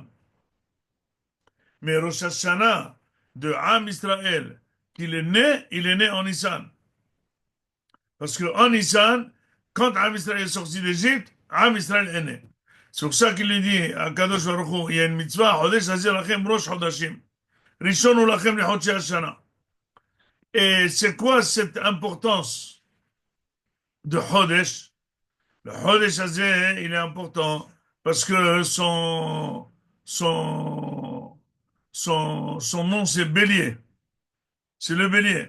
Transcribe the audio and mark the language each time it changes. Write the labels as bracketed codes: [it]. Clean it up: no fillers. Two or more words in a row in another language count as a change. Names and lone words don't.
[fr] Mais [he] ראש השנה [fr] de [he] עם ישראל, [fr] qu'il est né, il est né en Nissan. Parce qu'en Nissan, quand [he] עם ישראל [fr] est sorti d'Égypte, [he] עם ישראל [fr] est né. C'est pour ça qu'il lui dit à [he] קדוש ברוך הוא, [fr] il y a une mitzvah, [he] חודש הזה לכם ראש חדשים. ראשון לכם לחדשי השנה. [fr] Et c'est quoi cette importance de Chodesh? Le [he] חודש הזה, [fr] il est important parce que son nom c'est Bélier. C'est le bélier.